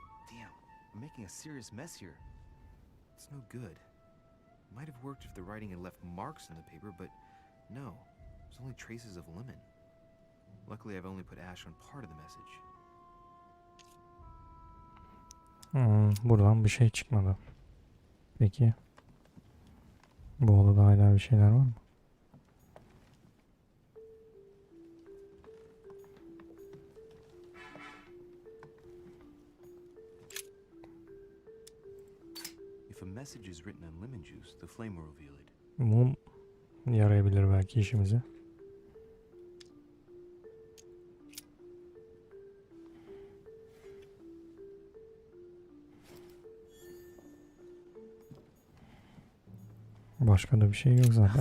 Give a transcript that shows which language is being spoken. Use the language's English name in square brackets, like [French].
[English] Damn, I'm making a serious mess here. It's no good. Might have worked if the writing had left marks in the paper, but no. There's only traces of lemon. Luckily, I've only put ash on part of the message. [Turkish] Buradan bir şey çıkmadı. Peki. Bu odada hala bir şeyler var mı? [English] If a message is written on lemon juice, the flame will reveal it. [Turkish] Mum yarayabilir belki işimize. Başka da bir şey yok zaten.